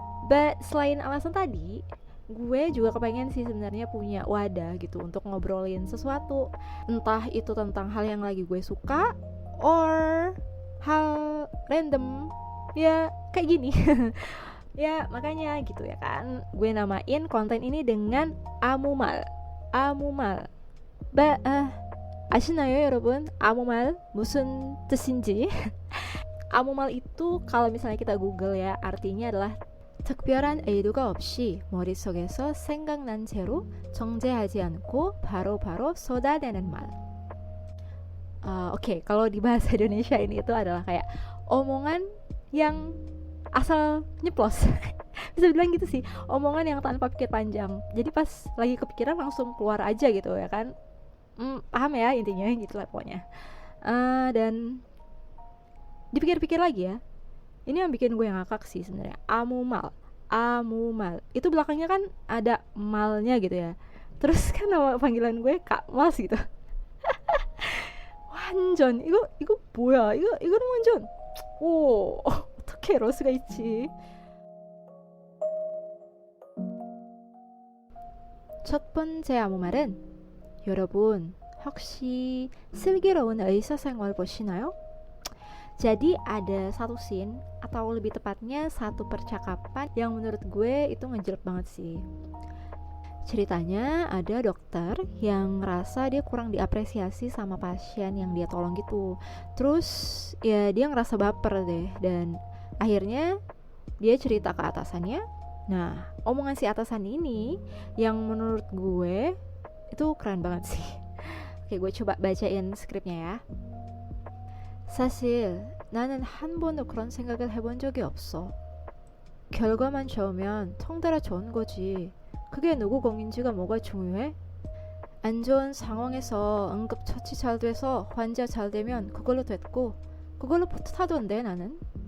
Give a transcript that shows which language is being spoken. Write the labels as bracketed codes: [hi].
[id] But selain alasan tadi, gue juga kepengen sih sebenarnya punya wadah gitu untuk ngobrolin sesuatu, entah itu tentang hal yang lagi gue suka or hal random ya kayak gini. Ya makanya gitu ya kan, gue namain konten ini dengan Amumal. [ko] Amumal 아시나요 여러분? 아무말 무슨 뜻인지? 아무말 [id] itu kalau misalnya kita google ya, artinya adalah [ko] 특별한 의도가 없이 머릿속에서 생각난 채로 정제하지 않고 바로바로 쏟아내는 말. [id] Oke, kalau di bahasa Indonesia ini itu adalah kayak omongan yang asal nyeplos. Bisa bilang gitu sih, omongan yang tanpa pikir panjang. Jadi pas lagi kepikiran langsung keluar aja gitu ya kan. Paham ya intinya gitu lah pokoknya. Dan dipikir-pikir lagi ya, ini yang bikin gue ngakak sih sebenarnya. Amumal itu belakangnya kan ada malnya gitu ya, terus kan nama panggilan gue Kak Mas gitu. [ko] 완전 이거 뭐야, 이거는 완전 오 어떻게 이럴 수가 있지. 첫 번째 아무 말은, 여러분 혹시 슬기로운 의사생활 보시나요? [id] Jadi ada satu scene atau lebih tepatnya satu percakapan yang menurut gue itu ngejelek banget sih. Ceritanya ada dokter yang ngerasa dia kurang diapresiasi sama pasien yang dia tolong gitu. Terus ya dia ngerasa baper deh, dan akhirnya dia cerita ke atasannya. Nah, omongan si atasan ini yang menurut gue itu keren banget sih. Oke, gue coba bacain skripnya ya. [ko] 사실 나는 한 번도 그런 생각을 해본 적이 없어. 결과만 좋으면 통달아 좋은 거지. 그게 누구 공인지가 뭐가 중요해? 안 좋은 상황에서 응급처치 잘 돼서 환자 잘 되면 그걸로 됐고, 그걸로 뿌듯하던데 나는.